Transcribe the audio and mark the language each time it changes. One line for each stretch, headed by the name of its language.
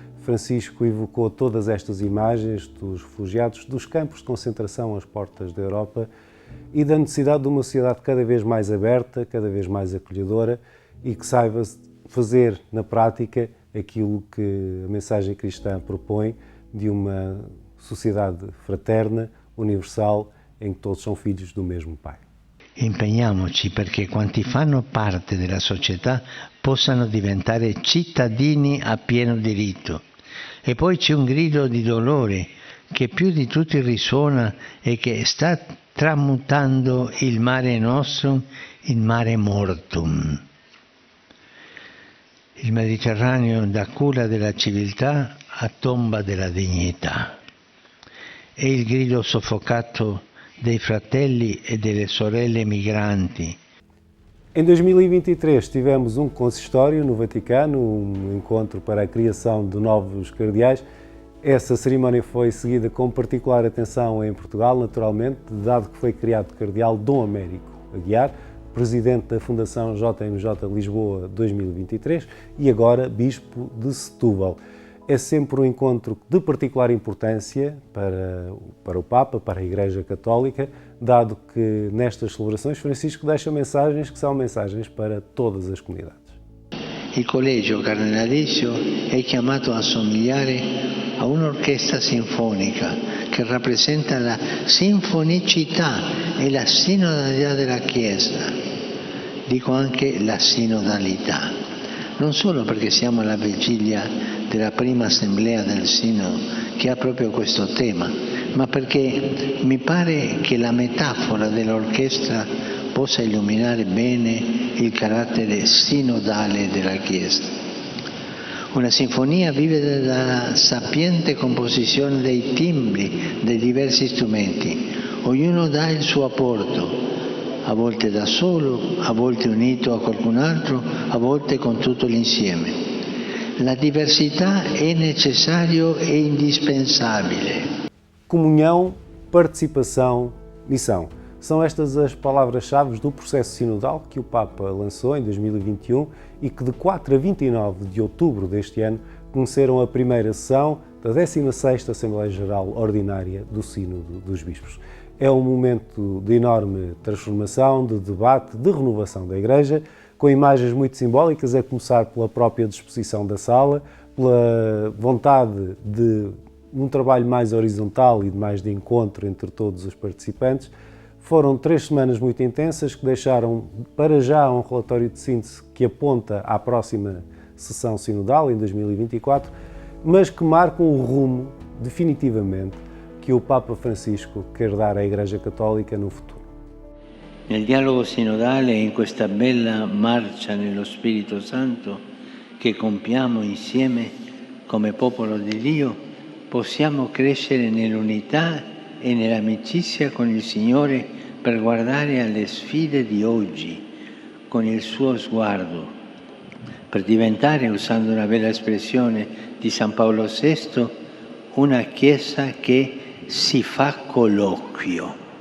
Portuguese: Francisco evocou todas estas imagens dos refugiados, dos campos de concentração às portas da Europa e da necessidade de uma sociedade cada vez mais aberta, cada vez mais acolhedora e que saiba fazer na prática aquilo que a mensagem cristã propõe de uma sociedade fraterna, universal, em que todos são filhos do mesmo Pai.
Italian: Impegniamoci perché quanti fanno parte della società possano diventare cittadini a pieno diritto. E poi c'è un grido di dolore che più di tutti risuona e che sta tramutando il mare nostrum in mare mortum. Il Mediterraneo da culla della civiltà a tomba della dignità. È il grido soffocato dei fratelli e delle sorelle migranti.
Portuguese: Em 2023 tivemos um consistório no Vaticano, um encontro para a criação de novos cardeais. Essa cerimónia foi seguida com particular atenção em Portugal, naturalmente, dado que foi criado cardeal Dom Américo Aguiar, presidente da Fundação JMJ Lisboa 2023 e agora bispo de Setúbal. É sempre um encontro de particular importância para o Papa, para a Igreja Católica, dado que nestas celebrações Francisco deixa mensagens que são mensagens para todas as comunidades.
Italian: Il collegio cardenalizio è chiamato a somigliare a un'orchestra sinfonica che rappresenta la sinfonicità e la sinodalità della Chiesa. Dico anche la sinodalità, non solo perché siamo alla vigilia della prima assemblea del Sinodo che ha proprio questo tema, ma perché mi pare che la metafora dell'orchestra possa illuminare bene il carattere sinodale della Chiesa. Una sinfonia vive dalla sapiente composizione dei timbri dei diversi strumenti, ognuno dà il suo apporto, a volte da solo, a volte unito a qualcun altro, a volte con tutto l'insieme. La diversità è necessario e indispensabile.
Portuguese: Comunhão, participação, missão. São estas as palavras-chave do processo sinodal que o Papa lançou em 2021 e que de 4 a 29 de outubro deste ano conheceram a primeira sessão da 16ª Assembleia Geral Ordinária do Sínodo dos Bispos. É um momento de enorme transformação, de debate, de renovação da Igreja, com imagens muito simbólicas, a começar pela própria disposição da sala, pela vontade de um trabalho mais horizontal e de mais de encontro entre todos os participantes. Foram 3 semanas muito intensas que deixaram para já um relatório de síntese que aponta à próxima sessão sinodal, em 2024, mas que marcam o rumo, definitivamente, que o Papa Francisco quer dar à Igreja Católica no futuro.
Italian: Nel dialogo sinodale e in questa bella marcia nello Spirito Santo che compiamo insieme come popolo di Dio, possiamo crescere nell'unità e nell'amicizia con il Signore per guardare alle sfide di oggi con il suo sguardo, per diventare, usando una bella espressione di San Paolo VI, una Chiesa che si fa colloquio.